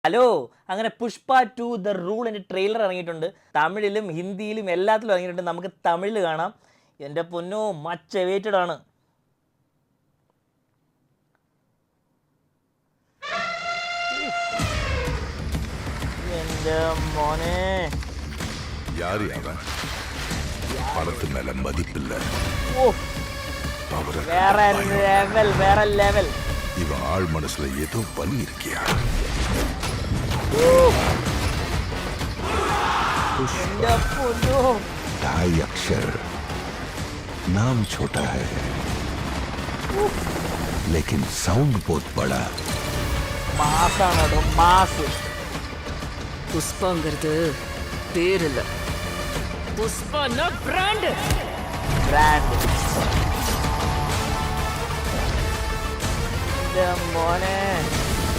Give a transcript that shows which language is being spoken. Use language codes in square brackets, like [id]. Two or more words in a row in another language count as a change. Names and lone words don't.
[ml] ഹലോ, അങ്ങനെ പുഷ്പ 2 ദ റൂളിൻ്റെ ട്രെയിലർ ഇറങ്ങിയിട്ടുണ്ട്. തമിഴിലും ഹിന്ദിയിലും എല്ലാത്തിലും ഇറങ്ങിയിട്ടുണ്ട്. നമുക്ക് തമിഴിൽ കാണാം. എൻ്റെ പൊന്നോ, [en] much awaited [ml] ആണ്. എൻ്റെ മോനെ, [ta] பணத்து மேல மதிப்பில்ல, [ml] വേറെ ലെവൽ, വേറെ ലെവൽ. [ta] இவன் ஆள் மனசுல ஏதோ வலி இருக்கியா? [ml] എൻ്റെ പൊന്നോ, [hi] ढाई अक्षर, नाम छोटा है लेकिन साउंड बहुत बड़ा. [ml] മാസാണ് കേട്ടോ, മാസ്. [ta] புஷ்பாங்கிறது பேர் இல்ல, புஷ்பான்னா பிராண்ட். [ml] ബ്രാൻഡ്. എൻ്റെ മോനെ,